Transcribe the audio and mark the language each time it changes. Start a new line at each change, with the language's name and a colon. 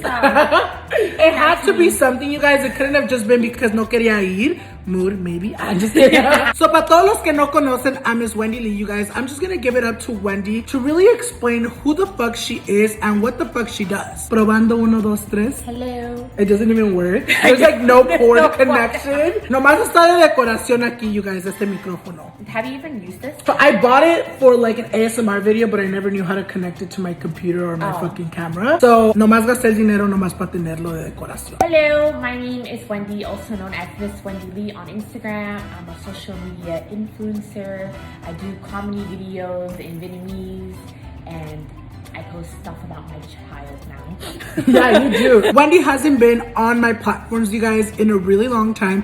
English: It had to be something, you guys. It couldn't have just been because
Spanish: no quería ir.
English: Mood, maybe. I'm just kidding. So,
Spanish: para todos los que no conocen a
English: MisssWendyLe, you guys, I'm just gonna give it up to Wendy to really explain who the fuck she is and what the fuck she does.
Spanish: Probando 1, 2, 3.
English: Hello. It doesn't even work. There's like no cord connection.
Spanish: Nomás está de decoración aquí,
English: you guys,
Spanish: este micrófono.
English: Have you even used this? So I bought it for like an ASMR video, but I never knew how to connect it to my computer or my fucking camera.
Spanish: So nomás gasté el dinero nomás para tenerlo de decoración.
English: Hello, my name is Wendy, also known as MisssWendyLe on Instagram. I'm a social media influencer. I do comedy videos in Vietnamese and I post stuff about my child now. Yeah, you do. Wendy hasn't been on my platforms, you guys, in a really long time.